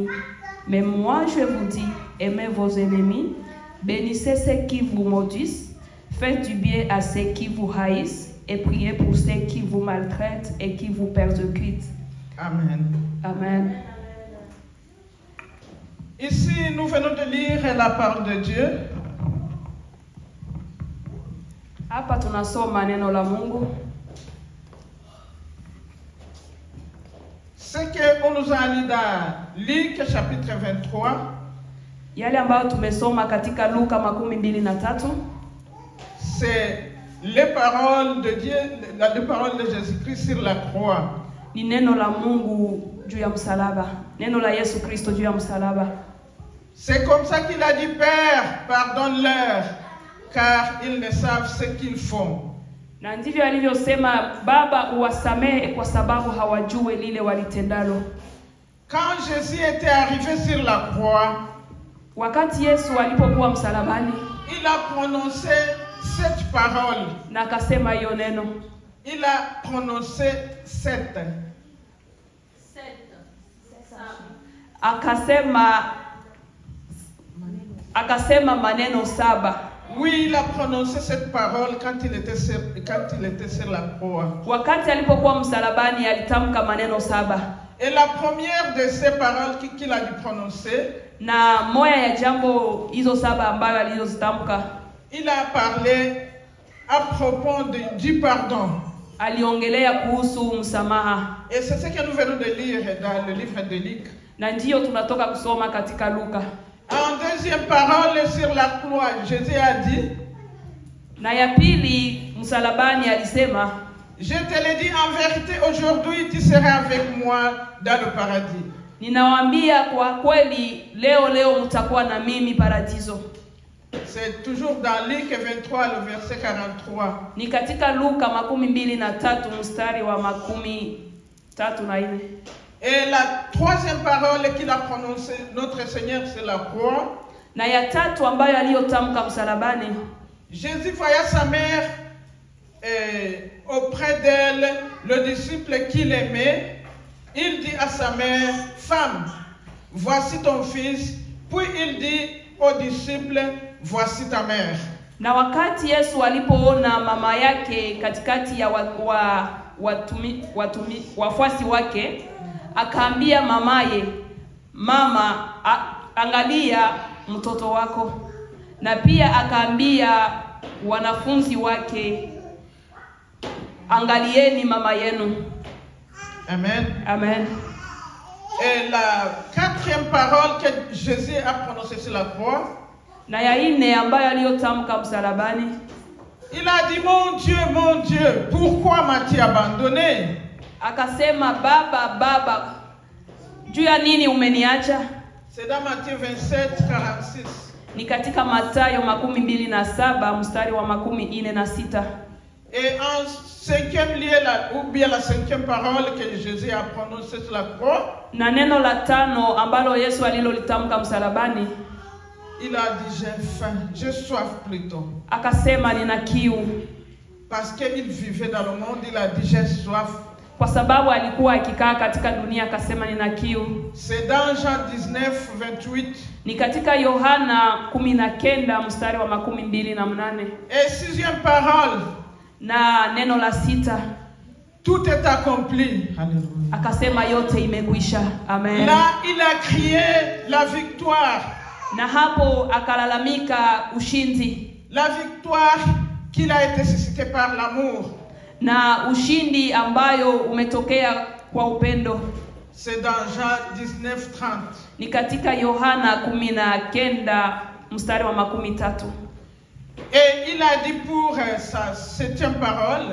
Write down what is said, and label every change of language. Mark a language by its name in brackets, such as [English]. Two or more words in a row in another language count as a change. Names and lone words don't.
[French] Mais moi je vous dis, aimez vos ennemis, bénissez ceux qui vous maudissent, faites du bien à ceux qui vous haïssent et priez pour ceux qui vous maltraitent et qui vous persécutent. Amen. Amen. Ici, nous venons de lire la parole de Dieu. [Swahili] Hapa tunasoma neno la Mungu. [French] Ce qu'on nous a lu dans Luc chapitre 23, [Swahili] Yale ambayo tumesoma katika Luka 23, [French] c'est les paroles de Dieu, les paroles de Jésus-Christ sur la croix. [Swahili] ni neno la Mungu juu ya msalaba. Neno la Yesu Kristo juu ya msalaba. [French] C'est comme ça qu'il a dit, Père, pardonne-leur, car ils ne savent ce qu'ils font. [Swahili] Na ndivyo alivyosema, Baba uwasamehe kwa sababu hawajui lile walitendalo. [French] Quand Jésus était arrivé sur la croix, [Swahili] Wakati Yesu alipokuwa msalabani, [French] il a prononcé cette parole. [Swahili] na akasema hiyo neno. [French] Il a prononcé cette. [Swahili] Akasema maneno 7. [French] Oui, il a prononcé cette parole quand il était sur la croix. [Swahili] Wakati alipokuwa msalabani alitamka maneno 7. [French] Et la première de ces paroles qu'il a dû prononcer, [Swahili] Na moja ya jambo hizo 7 ambayo alizozitamka, [French] il a parlé à propos du pardon. [Swahili] aliongelea kuhusu msamaha. [French] Et c'est ce que nous venons de lire dans le livre de Luc. [Swahili] Na ndiyo tunatoka kusoma katika Luka. [French] En deuxième parole sur la croix, Jésus a dit, [Swahili] Na ya pili msalabani alisema, [French] je te le dis en vérité, aujourd'hui tu seras avec moi dans le paradis. [Swahili] ninawaambia kwa kweli leo mtakuwa na mimi paradiso. [French] C'est toujours dans Luc 23, le verset 43. [Swahili] Ni katika Luka 23 mstari wa 34. [French] Et la troisième parole qu'il a prononcée, notre Seigneur, c'est la croix. [Swahili] Na ya tatu ambayo aliyotamka msalabani, [French] Jésus voyait sa mère auprès d'elle, le disciple qu'il aimait. Il dit à sa mère, femme, voici ton fils. Puis il dit au disciple, voici ta mère. [Swahili] Na wakati Yesu alipoona mama yake katikati ya wafuasi wake, akaambia mamaye, mama, angalia mtoto wako. Na pia akaambia wanafunzi wake, angalieni mama yenu. Amen. Amen. [French] Et la quatrième parole que Jésus a prononcée sur la croix, [Swahili] na ya nne ambayo aliyotamka msalabani, [French] il a dit, mon Dieu, pourquoi m'as-tu abandonné? [Swahili] Akasema, Baba, Baba, juu ya nini umeniacha? [French] C'est dans Matthieu 27, 46. [Swahili] Ni katika Mathayo 27 mstari wa 46. [French] Et en cinquième lieu, ou bien la cinquième parole que Jésus a prononcée sur la croix, [Swahili] na neno la tano ambalo Yesu alilolitamka msalabani, [French] il a dit, j'ai faim, j'ai soif plutôt. [Swahili] Akasema, nina kiu. [French] Parce qu'il vivait dans le monde, il a dit, j'ai soif. [Swahili] Kwa sababu alikuwa akikaa katika dunia, akasema nina kiu. [French] C'est dans Jean 19, 28. [Swahili] Ni katika Yohana 19 mstari wa 28. [French] Et sixième parole, [Swahili] na neno la 6, [French] tout est accompli. Alléluia. [Swahili] Akasema yote imekwisha. Amen. [French] Là, il a crié la victoire. [Swahili] Na hapo akalalamika ushindi. [French] La victoire qu'il a été suscité par l'amour. [Swahili] Na ushindi ambayo umetokea kwa upendo. [French] C'est dans Jean 19, 30. [Swahili] Ni katika Yohana 19 mstari wa 13. [French] Et il a dit pour sa septième parole,